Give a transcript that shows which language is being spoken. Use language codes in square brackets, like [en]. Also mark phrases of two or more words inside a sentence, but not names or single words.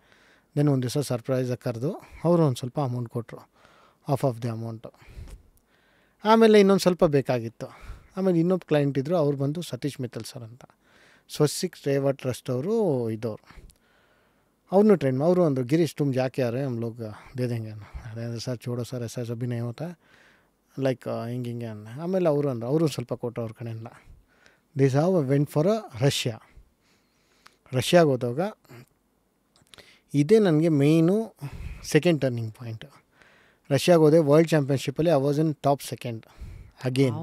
[kn] ದೆನ್ ಒಂದು ದಿವಸ ಸರ್ಪ್ರೈಸಾಗಿ ಕರೆದು ಅವರು ಒಂದು ಸ್ವಲ್ಪ ಅಮೌಂಟ್ ಕೊಟ್ಟರು, [en] half the amount. [kn] ಆಮೇಲೆ ಇನ್ನೊಂದು ಸ್ವಲ್ಪ ಬೇಕಾಗಿತ್ತು. ಆಮೇಲೆ ಇನ್ನೊಬ್ಬ ಕ್ಲೈಂಟ್ ಇದ್ದರು, ಅವ್ರು ಬಂದು ಸತೀಶ್ ಮಿತ್ತಲ್ ಸರ್ ಅಂತ, ಸ್ವಸ್ತಿಕ್ ಸೇವಾ ಟ್ರಸ್ಟ್ ಅವರು ಇದ್ದವರು. ಅವ್ರನ್ನೂ ಟ್ರೈನ್ ಅವರು ಅಂದರು, ಗಿರೀಶ್ [hi] तुम जाके आ रहे हम लोग दे देंगे. [kn] ಅದೇ ಸರ್ [hi] छोड़ो सर ऐसा भी नहीं होता [kn] ಲೈಕ್ ಹಿಂಗೆ ಅಂದೆ. ಆಮೇಲೆ ಅವರು ಅಂದರು, ಅವರು ಸ್ವಲ್ಪ ಕೊಟ್ಟರು ಅವ್ರ ಕಡೆಯಿಂದ. [en] this half went for [kn] ರಷ್ಯಾಗೆ ಹೋದಾಗ ಇದೇ ನನಗೆ ಮೇಯ್ನು [en] second turning point. [kn] ರಷ್ಯಾಗೆ ಹೋದೆ, ವರ್ಲ್ಡ್ ಚಾಂಪಿಯನ್ಶಿಪ್ಪಲ್ಲಿ [en] I was in top 2 again.